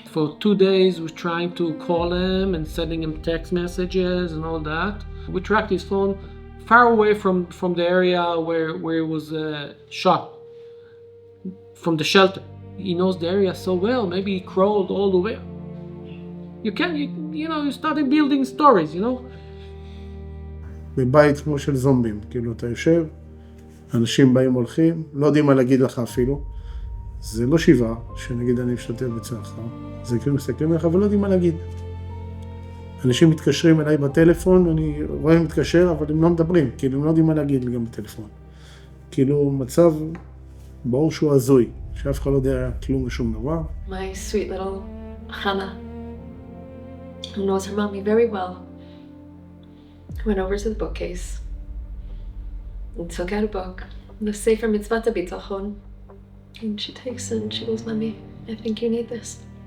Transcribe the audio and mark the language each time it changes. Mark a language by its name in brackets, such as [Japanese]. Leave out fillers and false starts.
[English] For 2 days we're trying to call him and sending him text messages and all that. We tracked his phone far away from the area where he was shot, from the shelter. He knows the area so well, maybe he crawled all the way. You started building stories, you know? [Hebrew] בבית כמו של זומבים, כאילו אתה יושב, אנשים באים הולכים, לא יודעים מה להגיד לך אפילו. זה לא שבעה, שנגיד אני משתתף בצערך. זה כאילו מסתכלים עליך ולא יודעים מה להגיד. אנשים מתקשרים אליי בטלפון, אני רואה מתקשר, אבל הם לא מדברים, כאילו הם לא יודעים מה להגיד לי גם בטלפון. כאילו מצב ברור שהוא הזוי, שאף אחד לא יודע כלום ושום דבר. [English] My sweet little Hannah, who knows her mommy very well, went over to the bookcase and took out a book, the Sefer Mitzvot HaBitachon, and she takes it and she goes, Mommy, I think you need this.